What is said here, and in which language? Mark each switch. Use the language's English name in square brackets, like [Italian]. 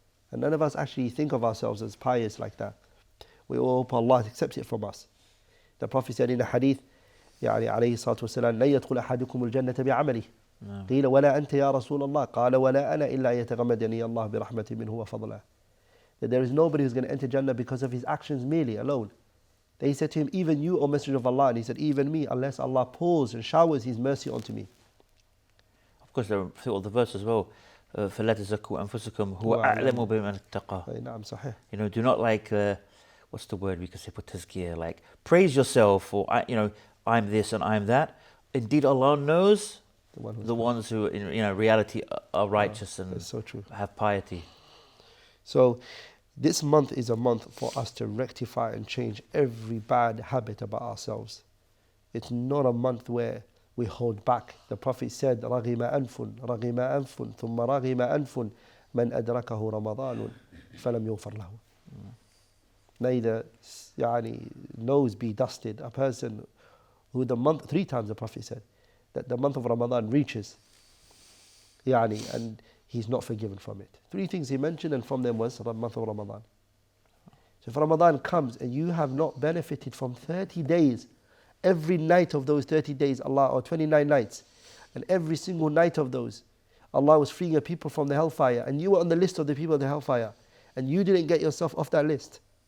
[English] And none of us actually think of ourselves as pious like that. We all hope Allah accepts it from us. The Prophet said in a hadith, [Arabic] عليه الصلاة والسلام, لا يدخل أحدكم الجنة بعمله. قيل ولا أنت يا رسول الله قال ولا أنا إلا يتغمدني الله برحمة منه وفضله. [English] That there is nobody who's going to enter Jannah because of his actions merely alone. They said to him, even you, O Messenger of Allah, and he said, even me, unless Allah pours and showers His mercy onto me. Of course, there are the verse as well. [Arabic] فَلَا تَزَكُّوا أَنفُسَكُمْ هُوَ أَعْلَمُ بِمَنِ اتَّقَى. نعم صحيح. [English] Do not what's the word we could say for tazkiyah? Like praise yourself, or I'm this and I'm that. Indeed, Allah knows the ones who in reality are righteous and so true. Have piety. So this month is a month for us to rectify and change every bad habit about ourselves. It's not a month where we hold back. The Prophet said, [Arabic] رَغِمَ أَنْفٌ ثُمَّ رَغِمَ أَنْفٌ مَنْ أَدْرَكَهُ رَمَضَانٌ فَلَمْ يُغْفَرْ لَهُ. [English] Neither nose be dusted. A person who the month, 3 times the Prophet said, that the month of Ramadan reaches, and he's not forgiven from it. 3 things he mentioned, and from them was the month of Ramadan. So if Ramadan comes and you have not benefited from 30 days, every night of those 30 days, or 29 nights, and every single night of those, Allah was freeing a people from the hellfire, and you were on the list of the people of the hellfire, and you didn't get yourself off that list.